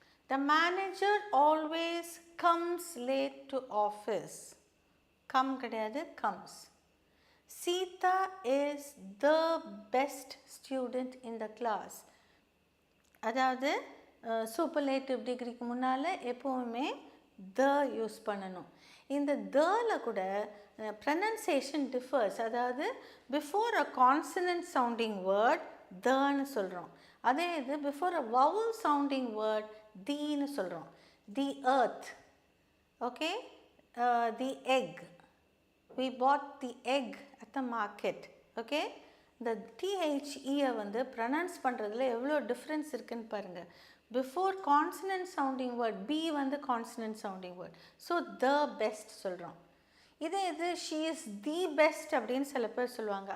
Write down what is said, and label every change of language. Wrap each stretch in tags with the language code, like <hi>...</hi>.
<en>The manager always comes late to office. Come</en> <ta>கிடையாது,</ta> <en>comes. Sita is the best student in the class.</en> <ta>அதாவது superlative டிகிரிக்கு முன்னால் எப்போவுமே த use பண்ணணும். இந்த தல கூட ப்ரனன்சியேஷன் டிஃபர்ஸ். அதாவது பிஃபோர் அ கான்சனன்ட் சவுண்டிங் வேர்ட் தன்னு சொல்கிறோம். அதே இது பிஃபோர் அ வவுல் சவுண்டிங் வேர்ட் தீன்னு சொல்கிறோம்.</ta> <en>The earth. Okay. The egg. We bought the egg at the market. Okay.</en> <ta>இந்த THE வந்து ப்ரனன்ஸ் பண்ணுறதுல எவ்வளோ டிஃப்ரென்ஸ் இருக்குன்னு பாருங்கள்.</ta> <en>Before consonant sounding word B வந்து consonant sounding word.</en> <ta>So the best சொல்கிறோம். இதே இது</ta> <en>she is the best</en> <ta>அப்படின்னு சில பேர் சொல்லுவாங்க.</ta>